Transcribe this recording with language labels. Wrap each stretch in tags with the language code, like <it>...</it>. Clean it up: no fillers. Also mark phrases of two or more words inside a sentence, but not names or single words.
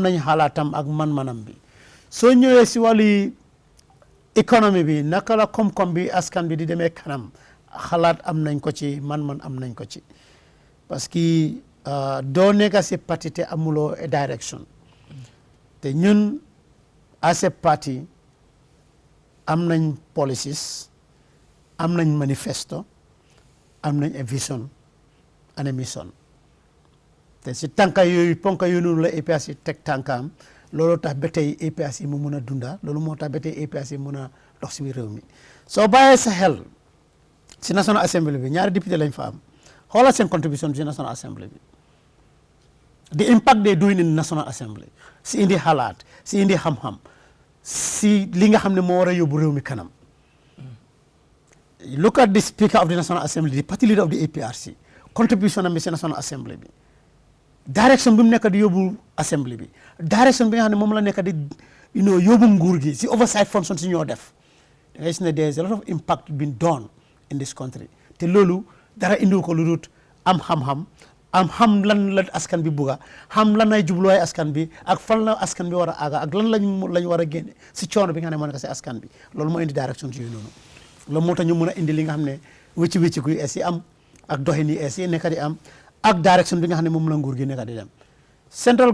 <wo>nañ xalaatam ak man-manam bi soo ñëwee si wàllu économie bi naka la koom-koom bi askan bi di demee kanam xalaat am nañ ko ci man-man am nañ ko ci parce que doo nekk si parti te amuloo direction te ñun</wo> <en>as a</en> <wo>parti am nañ policies am nañ manifesto am nañ</wo> <en>a vision and a mission</en> <wo>te si tànka yooyu ponka yooyu noonu la APRC teg tànkaam loolu tax ba tey APRC mu mun a dunda loolu moo tax ba tey APRC mun a dox si biir réew mi soo bàyyee sa xel si National Assembly bi ñaari député lañ fa am xoolal seen contribution si National Assembly bi</wo> <en>the impact they doing in National Assembly</en> <wo>si indi xalaat si indi xam-xam si li nga xam ne moo war a yóbbu réew mi kanam</wo> <en>look at the Speaker of the National Assembly the party leader of the APRC contribution</en> <wo>am bi si National Assembly bi direction bi mu nekk di yóbbu Assembly bi direction bi nga xam ne moom la nekk di yóbbu nguur gi si</wo> <en>oversight function</en> <wo>si ñoo def da ngay gis ne</wo> <en>there is a lot of impact been done in this country</en> <wo>te loolu dara indiw ko lu dul am xam-xam xam lan la askan bi bugga xam lan ay jubluwaay askan bi ak fan la askan bi war a àgga ak lan lañ war a génne si coono bi nga xam ne moo nekk si askan bi loolu moo indi direction ci yooyu noonu loolu moo tax ñu mën a indi li nga xam ne wécci kuy es yi am ak doxin yi es yi nekk di am ak direction bi nga xam ne moom la nguur gi nekk di dem central</wo>